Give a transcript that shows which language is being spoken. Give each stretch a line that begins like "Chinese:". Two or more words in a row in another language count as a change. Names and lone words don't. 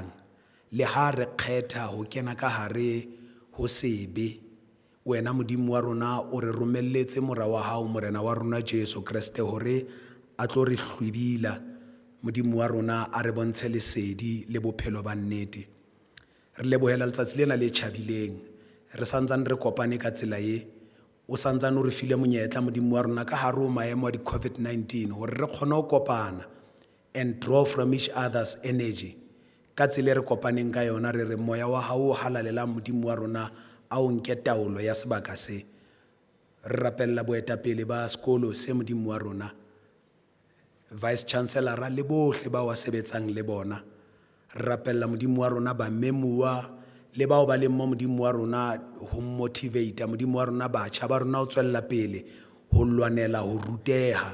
Southern Sotho: Le ha re kgetha ho kena ka hare ho sebe, wena Modimo wa rona o re romelletse morao wa hao morena wa rona Jesu Kriste hore a tlo re hlwibila. Modimo wa rona a re bontshe lesedi le bophelo ba nnete. Re lebohela letsatsi lena le tjhabileng, re santsane re kopane ka tsela ye, o santsane o re file monyetla Modimo wa rona ka hare ho maemo a di COVID-19 hore re kgone ho kopana
English: and draw from each other's energy.
Southern Sotho: Ka tsela re kopaneng ka yona re re moya wa hao o halalelang Modimo wa rona a o nke taolo ya sebaka se. Re rapella boetapele ba sekolo se Modimo wa rona,
English: Vice Chancellor
Southern Sotho: le bohle ba wa sebetsang le bona. Re rapella Modimo wa rona ba memuwa le bao ba leng mo Modimo wa rona ho motivate Modimo wa rona batjha ba rona ho tswella pele ho lwanela ho ruteha.